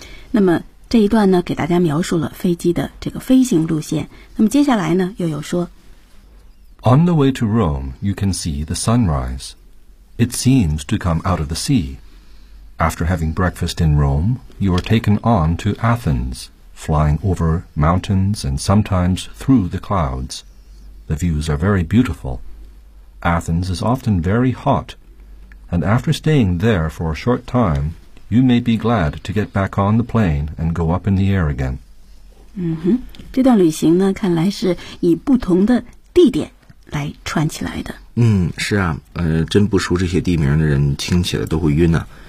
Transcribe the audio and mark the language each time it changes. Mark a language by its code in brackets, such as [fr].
[zh] 那么这一段呢给大家描述了飞机的这个飞行路线，那么接下来呢又有说 [en] On the way to Rome you can see the sunrise. It seems to come out of the sea. After having breakfast in Rome you are taken on to Athens, flying over mountains and sometimes through the clouds. The views are very beautiful. Athens is often very hot, and after staying there for a short timeYou may be glad to get back on the plane and go up in the air again. [zh] 这段旅行呢，看来是以不同的地点来串起来的。是啊，真不熟这些地名的人听起来都会晕啊。